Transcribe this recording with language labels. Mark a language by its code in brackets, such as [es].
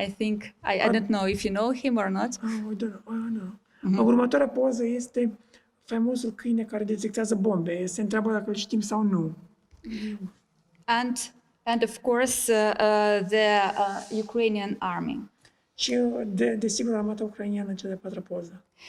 [en] I think I don't know if you know him or not. I don't know. [ro] Următoarea poză este faimosul câine care detectează bombe. Se întreabă dacă îl știm sau nu. [en] And of course the Ukrainian army. [ro] Și desigur armata ucrainiană, cea de-a patra poză.